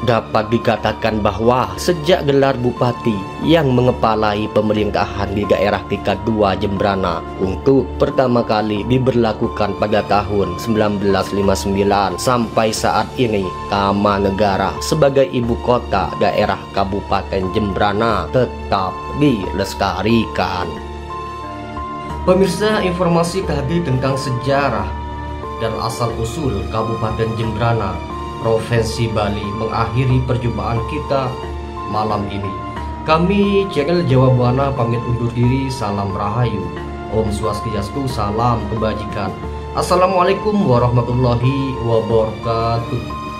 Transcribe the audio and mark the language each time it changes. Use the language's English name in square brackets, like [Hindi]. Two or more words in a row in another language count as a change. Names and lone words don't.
[Indonesian] Dapat dikatakan bahwa sejak gelar bupati yang mengepalai pemerintahan di daerah tingkat 2 Jembrana untuk pertama kali diberlakukan pada tahun 1959 sampai saat ini, Tamanegara sebagai ibu kota daerah Kabupaten Jembrana tetap dilestarikan. Pemirsa, informasi tadi tentang sejarah dan asal-usul Kabupaten Jembrana, Provinsi Bali mengakhiri perjumpaan kita malam ini. Kami channel Jawa Buana pamit undur diri. Salam Rahayu, Om Swastiastu, salam kebajikan. [Arabic] السلام عليكم ورحمة الله وبركاته.